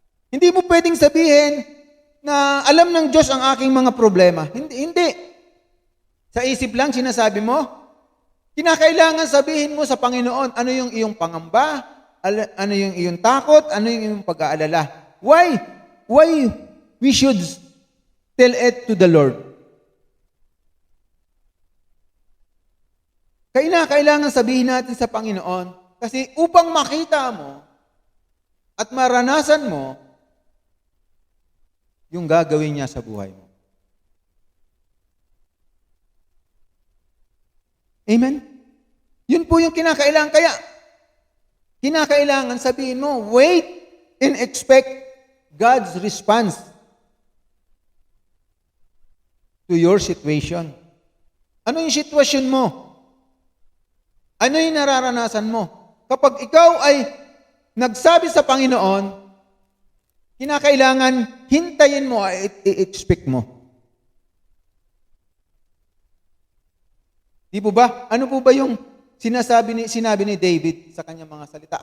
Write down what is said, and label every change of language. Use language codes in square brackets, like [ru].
[tl] Hindi mo pwedeng sabihin na alam ng Diyos ang aking mga problema. Hindi. Sa isip lang sinasabi mo. Kinakailangan sabihin mo sa Panginoon ano yung iyong pangamba, ano yung iyong takot, ano yung iyong pag-aalala. [en] Why we should tell it to the Lord? [tl] Kailangan sabihin natin sa Panginoon kasi upang makita mo at maranasan mo yung gagawin niya sa buhay mo. Amen? Yun po yung kinakailangan. Kaya, kinakailangan sabihin mo, [en] wait and expect God's response to your situation. [tl] Ano yung sitwasyon mo? Ano yung nararanasan mo? Kapag ikaw ay nagsabi sa Panginoon, kinakailangan hintayin mo at i-expect mo. Di po ba? Ano po ba yung sinabi ni David sa kanyang mga salita?